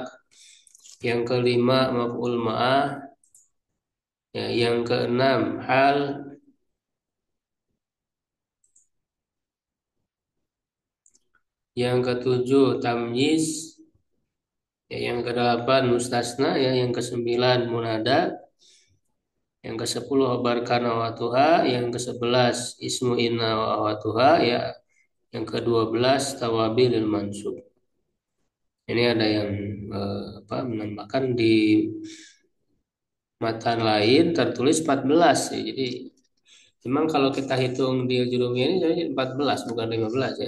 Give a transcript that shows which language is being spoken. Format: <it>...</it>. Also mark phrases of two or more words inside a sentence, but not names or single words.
<id>Yang kelima</id> <ar>maf'ul ma'ah.</ar> <id>Ya, yang keenam hal. Yang ketujuh tamyiz. Ya, yang kedelapan mustasna ya, yang kesembilan munada, yang kesepuluh</id> <ar>khabar kana wa tuha,</ar> <id>yang kesebelas</id> <ar>ismu inna wa tuha</ar> <id>ya, yang kedua belas</id> <ar>tawabilul mansub.</ar> <id>Ini ada yang menambahkan di matan lain tertulis 14 ya. Jadi memang kalau kita hitung di jurumnya ini jadi 14 bukan 15 ya.</id>